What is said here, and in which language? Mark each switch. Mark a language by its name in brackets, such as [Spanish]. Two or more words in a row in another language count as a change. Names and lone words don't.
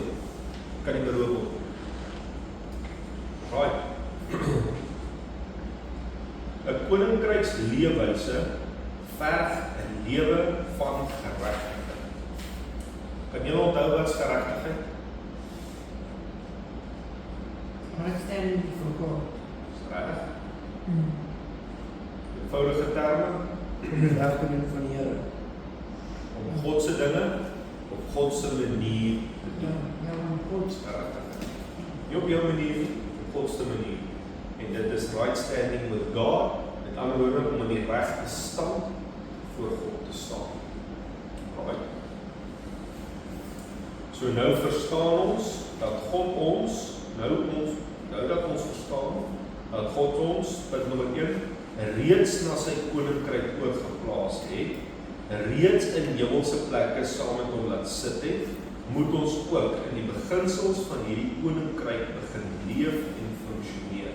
[Afrikaans] Kan nie beroof word. Right. 'n koninkryksleefwyse verg 'n lewe van geregtigheid. Kan jy onthou wat is geregtigheid? [English] Right standing before God. [Afrikaans] Reg? Eenvoudige terme, Om die reg te doen van die Here. om God se dinge op God se manier te Ja, doen. om God. Geregtigheid. Nie op jou manier nie, op God se manier. En dit is [English] right standing with God, [Afrikaans] met ander woorde om in die regte stand voor God te staan. Right. So nou verstaan ons dat God ons, nou dat ons verstaan dat God ons, punt nommer 1, reeds na sy koninkryk oorgeplaas het, reeds in hemelse plekke saam met hom laat sit het, moet ons ook in die beginsels van hierdie koninkryk begin leef en funksioneer.